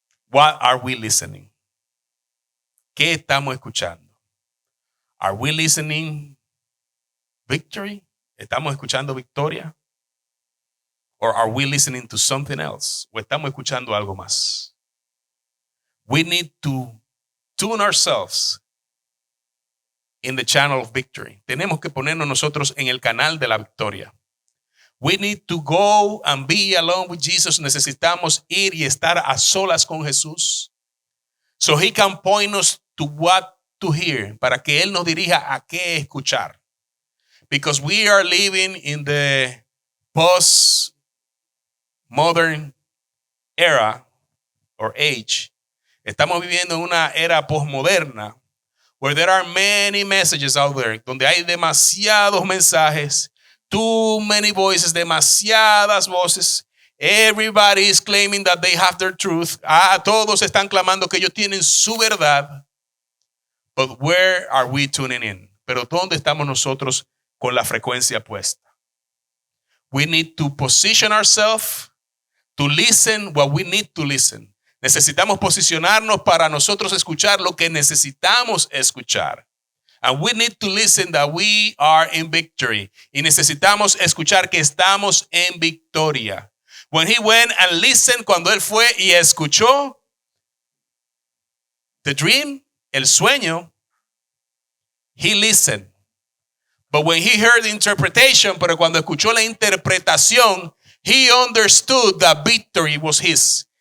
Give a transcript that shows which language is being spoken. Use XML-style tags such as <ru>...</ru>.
<en>What are we listening?</en> <es>¿Qué estamos escuchando?</es> <en>Are we listening victory?</en> <es>¿Estamos escuchando victoria?</es> <en>Or are we listening to something else?</en> <es>¿O estamos escuchando algo más?</es> <en>We need to tune ourselves in the channel of victory.</en> <es>Tenemos que ponernos nosotros en el canal de la victoria.</es> <en>We need to go and be alone with Jesus.</en> <es>Necesitamos ir y estar a solas con Jesús.</es> <en>So he can point us to what to hear.</en> <es>Para que Él nos dirija a qué escuchar.</es> <en>Because we are living in the post-modern era or age.</en> <es>Estamos viviendo en una era postmoderna</es> <en>where there are many messages out there,</en> <es>donde hay demasiados mensajes,</es> <en>too many voices,</en> <es>demasiadas voces.</es> <en>Everybody is claiming that they have their truth.</en> <es>Todos están clamando que ellos tienen su verdad.</es> <en>But where are we tuning in?</en> <es>Pero ¿dónde estamos nosotros con la frecuencia puesta?</es> <en>We need to position ourselves to listen what we need to listen.</en> <es>Necesitamos posicionarnos para nosotros escuchar lo que necesitamos escuchar.</es> <en>And we need to listen that we are in victory.</en> <es>Y necesitamos escuchar que estamos en victoria.</es> <en>When he went and listened,</en> <es>cuando él fue y escuchó</es> <en>the dream,</en> <es>el sueño,</es> <en>he listened. But when he heard the interpretation,</en> <es>pero cuando escuchó la interpretación,</es> <en>he understood that victory was his.</en>